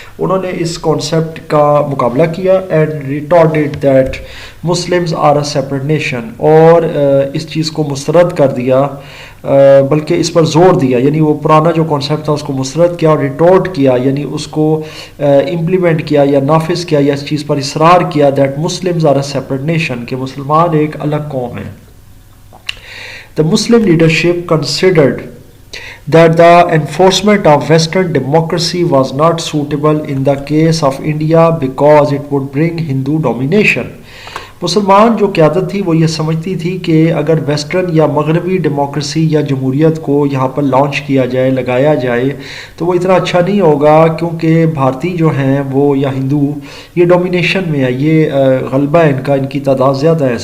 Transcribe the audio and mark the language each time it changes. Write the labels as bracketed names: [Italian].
[Urdu] انہوں نے اس کانسیپٹ کا مقابلہ کیا and ریٹارڈڈ that Muslims are a separate nation, اور اس چیز کو مسترد کر دیا، بلکہ اس پر زور دیا. یعنی وہ پرانا جو کانسیپٹ تھا اس کو مسترد کیا اور ریٹورٹ کیا، یعنی اس کو امپلیمنٹ کیا یا نافذ کیا یا اس چیز پر اصرار کیا [English] that Muslims are a separate nation, [Urdu] کہ مسلمان ایک الگ قوم ہے. [English] The Muslim leadership considered that the enforcement of Western democracy was not suitable in the case of India because it would bring Hindu domination. [Urdu] مسلمان جو قیادت تھی وہ یہ سمجھتی تھی کہ اگر ویسٹرن یا مغربی ڈیموکریسی یا جمہوریت کو یہاں پر لانچ کیا جائے، لگایا جائے، تو وہ اتنا اچھا نہیں ہوگا، کیونکہ بھارتی جو ہیں وہ یا ہندو یہ ڈومینیشن میں ہے، یہ غلبہ ہے ان کا، ان کی تعداد زیادہ ہے.